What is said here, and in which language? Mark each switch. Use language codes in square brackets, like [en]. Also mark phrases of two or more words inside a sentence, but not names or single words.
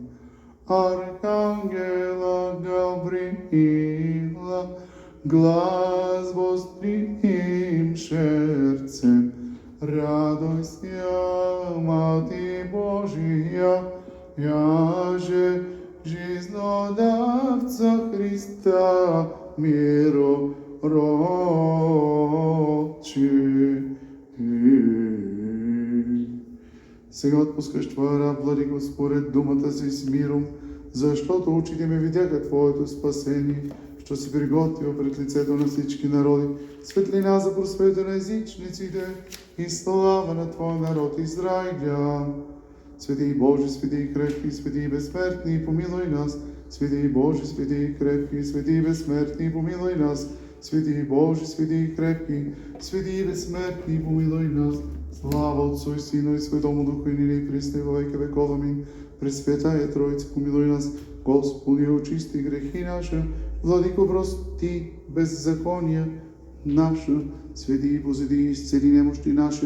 [cu] Архангела Гавриила, глас вострим сердцем, радуйся, Мати Божия, яже жизнодавца Христа миру родчи. [bg] Сега отпускаш Твоя раб, Владико, според думата си [cu] с миром, [bg] защото очите ме видяха Твоето спасение, що си приготвил пред лицето на всички народи, светлина за просвета на езичниците и слава на Твоя народ Израиля. [cu] Свети Боже, свети крепки, свети безсмертни, помилуй нас. Свети Боже, свети крепки, свети безсмертни, помилуй нас. Свети Боже, свети крепки, свети безсмертни, помилуй нас. Слава Отцу и Сину и Светому Духу, и нине и присно и во веки веков. Амин. Пресветая Троица, помилуй нас. Господи, очисти грехи наши. Владико, прости беззакония наша. Свети и позиди и исцели немощи наша.